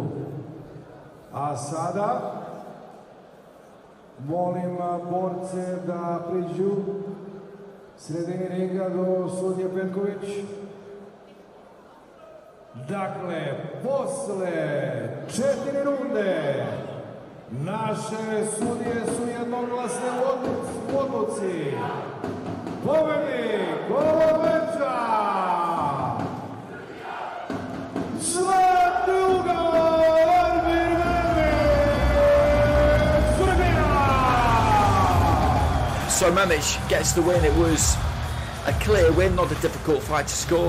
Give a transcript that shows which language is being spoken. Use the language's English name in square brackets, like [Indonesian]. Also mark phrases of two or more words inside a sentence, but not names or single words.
[Serbian] A sada molim borce da priđu sredini ringa do sudije Petković. Dakle, posle 4 runde naše sudije su jednoglasne u odluci. Pobednik ovog meča [English] So Memic gets the win. It was a clear win, not a difficult fight to score.